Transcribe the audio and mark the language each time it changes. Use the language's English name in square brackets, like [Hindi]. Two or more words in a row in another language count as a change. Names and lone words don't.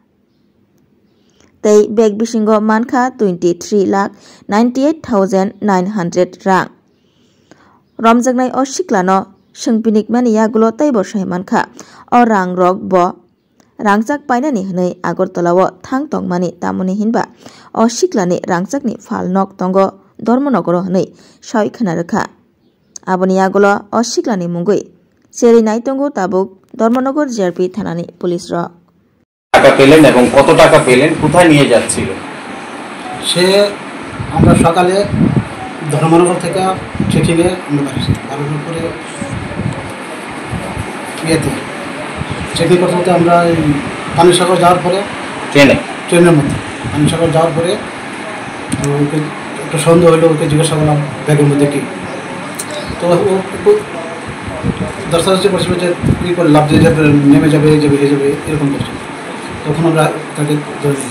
[Kok Borok] तै बेग बिसिंगो मानखा 23,98,900 रां रमजोंनाय अ सिक्लानो सोंपिनिक मानि यागुलो तैबो सहे मानखा अ रां रक ब रांचाक पाइनानि हनै आगरतलाव थांग तंगमानि तामुनि हिनबा अ सिक्लानि रांचाकनि फाल नक तंगो धर्मनगर हनै सायखना रेखा आबनि यागुलो अ सिक्लानि मुंगै सेरि नायतंगो ताबुक धर्मनगर JRP थानानि पुलिस रक [Bangla] টাকা পেলেন এবং কত টাকা পেলেন কোথায় নিয়ে যাচ্ছিল সে আমরা সকালে ধর্মনগর থেকে ট্রেকিংয়ে আমরা বাড়ি বাড়ির উপরে ইয়েতে ট্রেকিং করতে করতে আমরা পানিসাগর যাওয়ার পরে ট্রেনের মধ্যে পানিসাগর যাওয়ার পরে ওকে একটু সন্দেহ হলো ওকে জিজ্ঞাসা করলাম ব্যাগের মধ্যে কি তো ও একটু দর্শাদর্শি করছিল যে কী করে লাভ দিয়ে যাবে নেমে যাবে এই যাবে এরকম করছিল তখন আমরা তাকে ধরে নিলাম